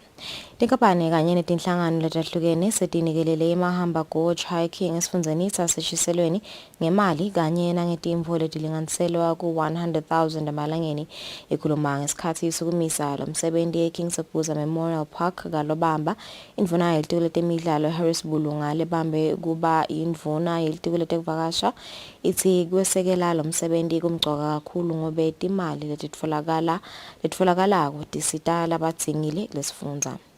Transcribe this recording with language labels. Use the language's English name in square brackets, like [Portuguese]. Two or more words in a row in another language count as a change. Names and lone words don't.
[Swati] Tinkampani kanye netinhlangano letahlukene setinikelele emahamba [English] coach hiking [Swati] esifundzeni saseshiselweni ngemali kanye nangetimvo letilinganiselwa ku 100,000 emalangeni ekhuluma ngesikhathi sokumisa lo msebenzi eKings Buza Memorial Park kalobamba indvuna yelitiko letemidlalo Harris Bulunga lebambe kuba indvuna yelitiko letekuvakasha ithi kwesekela lo msebenzi kumgcoka kakhulu ngobe timali letitfolakala tisita labadzingile lesifundza.